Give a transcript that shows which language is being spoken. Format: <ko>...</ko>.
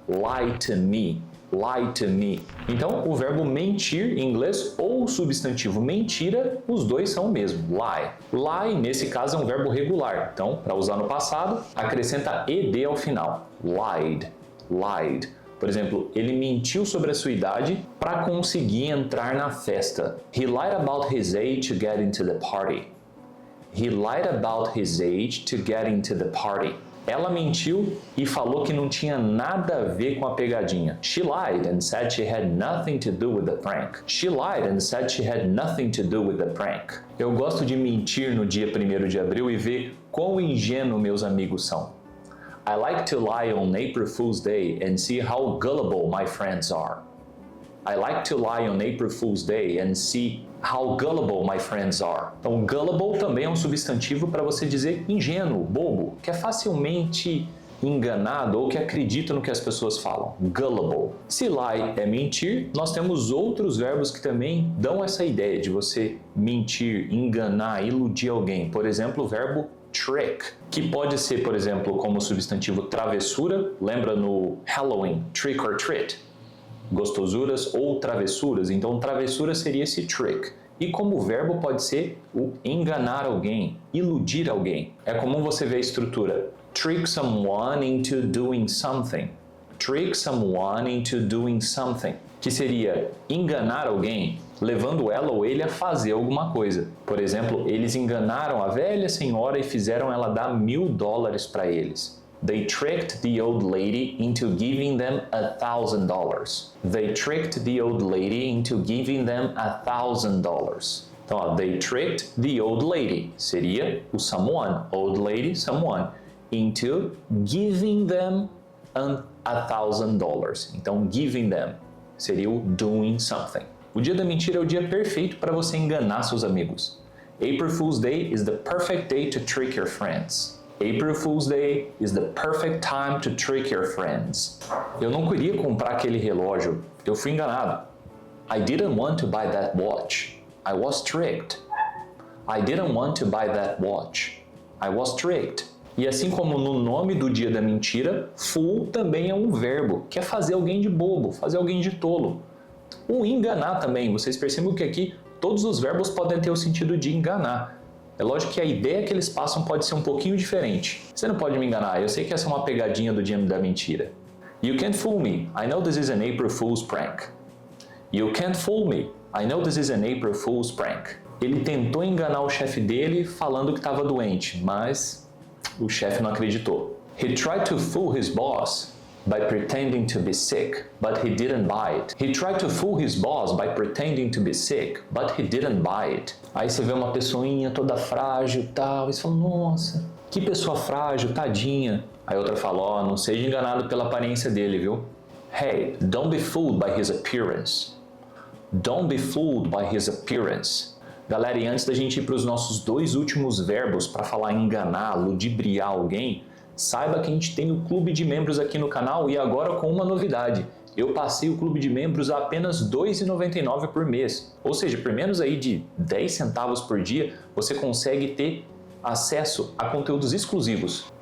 <en>Lie to me. Lie to me.</en> <pt>Então, o verbo mentir em inglês ou o substantivo mentira, os dois são o mesmo, lie. Lie, nesse caso, é um verbo regular. Então, para usar no passado, acrescenta ed ao final. Lied. Lied. Por exemplo, ele mentiu sobre a sua idade para conseguir entrar na festa.</pt> <en>He lied about his age to get into the party. He lied about his age to get into the party.</en> <pt>Ela mentiu e falou que não tinha nada a ver com a pegadinha.</pt> <en>She lied and said she had nothing to do with the prank. She lied and said she had nothing to do with the prank.</en> <pt>Eu gosto de mentir no dia 1º de abril e ver quão ingênuo meus amigos são.</pt> <en>I like to lie on April Fool's Day and see how gullible my friends are. I like to lie on April Fool's Day and see how gullible my friends are.</en> <pt>Então, gullible também é um substantivo para você dizer ingênuo, bobo, que é facilmente enganado ou que acredita no que as pessoas falam. Gullible. Se lie é mentir, nós temos outros verbos que também dão essa ideia de você mentir, enganar, iludir alguém. Por exemplo, o verbo trick, que pode ser, por exemplo, como substantivo travessura, lembra no Halloween,</pt> <en>trick or treat,</en> <pt>gostosuras ou travessuras, então travessura seria esse trick. E como verbo pode ser o enganar alguém, iludir alguém. É comum você ver a estrutura,</pt> <en>trick someone into doing something,</en> <pt>trick someone into doing something, que seria enganar alguém, levando ela ou ele a fazer alguma coisa. Por exemplo, eles enganaram a velha senhora e fizeram ela dar $1.000 para eles.</pt> <en>They tricked the old lady into giving them $1,000. They tricked the old lady into giving them $1,000.</en> <pt>Então, ó,</pt> <en>they tricked the old lady</en> <pt>seria o someone, old lady, someone,</pt> <en>into giving them $1,000.</en> <pt>Então, giving them seria o doing something. O dia da mentira é o dia perfeito para você enganar seus amigos.</pt> <en>April Fool's Day is the perfect day to trick your friends. April Fool's Day is the perfect time to trick your friends.</en> <pt>Eu não queria comprar aquele relógio. Eu fui enganado.</pt> <en>I didn't want to buy that watch. I was tricked. I didn't want to buy that watch. I was tricked.</en> <pt>E assim como no nome do dia da mentira, fool também é um verbo, que é fazer alguém de bobo, fazer alguém de tolo. O enganar também, vocês percebem que aqui todos os verbos podem ter o sentido de enganar. É lógico que a ideia que eles passam pode ser um pouquinho diferente. Você não pode me enganar, eu sei que essa é uma pegadinha do dia da mentira.</pt> <en>You can't fool me, I know this is an April Fool's prank. You can't fool me, I know this is an April Fool's prank.</en> <pt>Ele tentou enganar o chefe dele falando que estava doente, mas o chefe não acreditou.</pt> <en>He tried to fool his boss by pretending to be sick, but he didn't buy it. He tried to fool his boss by pretending to be sick, but he didn't buy it.</en> <pt>Aí você vê uma pessoinha toda frágil e tal, e você fala, nossa, Que pessoa frágil, tadinha. Aí outra fala, ó, não seja enganado pela aparência dele, viu?</pt> <en>Hey, don't be fooled by his appearance. Don't be fooled by his appearance.</en> <pt>Galera, e antes da gente ir para os nossos 2 últimos verbos para falar enganar, ludibriar alguém, saiba que a gente tem o clube de membros aqui no canal e agora com uma novidade. Eu passei o clube de membros a apenas R$ 2,99 por mês. Ou seja, por menos aí de 10 centavos por dia, você consegue ter acesso a conteúdos exclusivos.</pt>